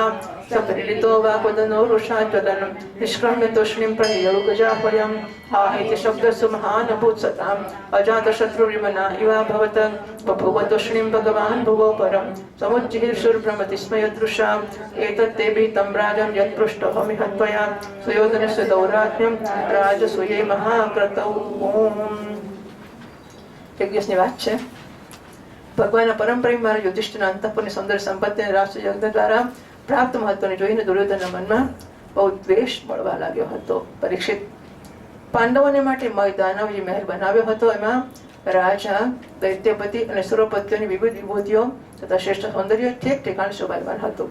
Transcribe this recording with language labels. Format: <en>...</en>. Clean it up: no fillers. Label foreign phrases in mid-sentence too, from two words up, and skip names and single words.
<sa>सपरिणितो वाक्वदनो रुषाज्वलनं निष्क्रम्य तूष्णीं प्रनियोगजाह्वयम् आहिति शब्दसु महानभूत्सताम् अजातशत्रुर्विमना इवाभवत् बभूव तूष्णीं भगवान् भुवो परं समुज्जिहीर्षुर्भ्रमतिस्मयदृशा एतत्तेभिः तं राजं यत्पृष्टोऽहमि हत्वया सुयोधनस्य दौरात्म्यं राजसूये महाक्रतौ</sa> <gu>એક દિવસની વાત છે. ભગવાનના પરમ પ્રેમી મારા યુધિષ્ઠિરના અંતઃપુરની સૌંદર્ય સંપત્તિ અને રાષ્ટ્રયજ્ઞ દ્વારા પ્રાપ્ત મહત્વને જોઈને દુર્યોધનના મનમાં બહુ દ્વેષ મળવા લાગ્યો હતો. પરીક્ષિત પાંડવોને માટે મય દાનવ જે મહેલ બનાવ્યો હતો, એમાં રાજા, દૈત્યપતિ અને સુરપતિઓની વિવિધ વિભૂતિઓ તથા શ્રેષ્ઠ સૌંદર્ય ઠેક ઠેકાણે શોભાયમાન હતું.</gu>